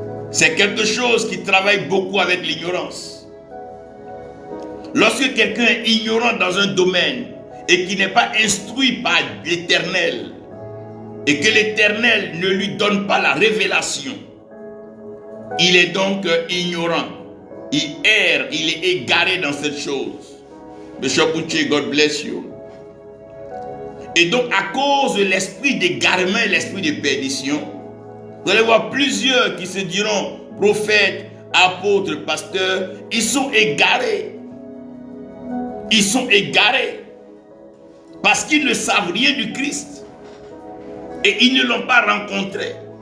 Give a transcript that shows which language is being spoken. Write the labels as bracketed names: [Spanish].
[French] C'est quelque chose qui travaille beaucoup avec l'ignorance. Lorsque quelqu'un est ignorant dans un domaine et qui n'est pas instruit par l'Éternel et que l'Éternel ne lui donne pas la révélation, il est donc ignorant, il erre, il est égaré dans cette chose. [English] Bishop Uche, God bless you. [French] Et donc à cause de l'esprit d'égarement et l'esprit de perdition, vous allez voir plusieurs qui se diront prophètes, apôtres, pasteurs, ils sont égarés. Ils sont égarés parce qu'ils ne savent rien du Christ et ils ne l'ont pas rencontré.